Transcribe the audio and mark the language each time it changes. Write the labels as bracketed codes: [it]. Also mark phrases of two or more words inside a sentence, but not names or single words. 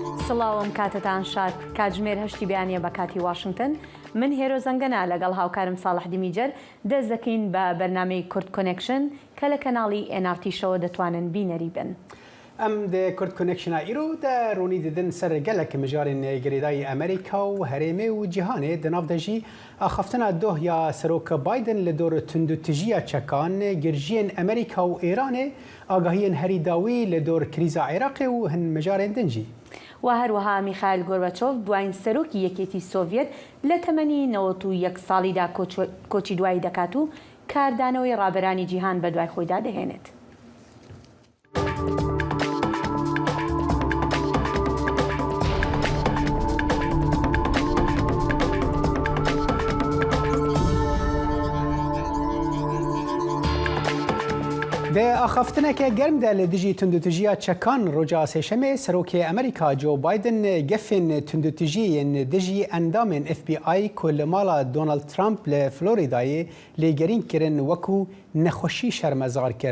[ckb] سڵاوم کاتتان شاد کاتژمێر هەشتی بیانیە بە کاتی واشنگتن من هێرۆ زەنگەنە لەگەڵ هاوکارم ساڵح دیمیجەر دەست دەکەین بە بەرنامەی کورد کۆنێکشن کە لە کەناڵی NRT شەوە دەتوانن بینەری بن. [ku] ئەم دێ کورد کۆنێکشنە ئیرۆ دە ڕوونی ددن سەر گەلێک مژارên گرێدای ئەمریکا و هەرێمێ و جیهانê di nav de jî axaftina dohya Seroka Biden li dor tundutijiya çekan girjiyên Amerîka û Îranê agahiyên herî dawî li dor krîza Iraqê û hin mijarên din jî. [ckb] و هەروەها میخائیل گۆرباچۆف دوایین سەرۆکی یەکێتی سۆڤیەت لە تەمەنی 91 ساڵیدا کۆچی دوایی دەکات و کاردانەوەی ڕابەرانی جیهان بە دوای خۆیدا دەهێنێت. [ku] Di axaftineke germ de li dijî tundutijiya çekan roja sêşemê Serokê Amerîka Joe Biden gefên tundutijiyên dijî endamên FBI ku li mala Donald Trump li Floridayê lêgerîn kirin wekû nexweşî şermezar kir.